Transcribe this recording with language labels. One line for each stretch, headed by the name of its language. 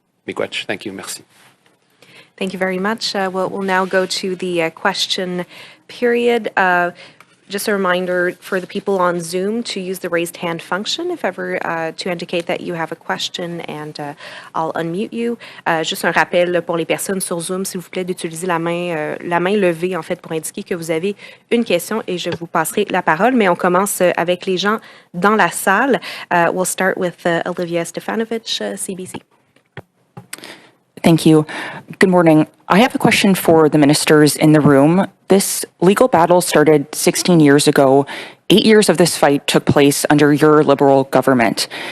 English: Miigwech, thank you, merci. Thank you very much. We'll now go to the question period. Just a reminder for the people on Zoom to use the raised hand function if ever to indicate that you have a question, and I'll unmute you.
French: Juste un rappel pour les personnes sur Zoom, s'il vous plaît, d'utiliser la main levée en fait pour indiquer que vous avez une question et je vous passerai la parole. Mais on commence avec les gens dans la salle.
English: We'll start with Olivia Stefanovic, CBC. Thank you. Good morning. I have a question for the ministers in the room. This legal battle started 16 years ago. 8 years of this fight took place under your Liberal government.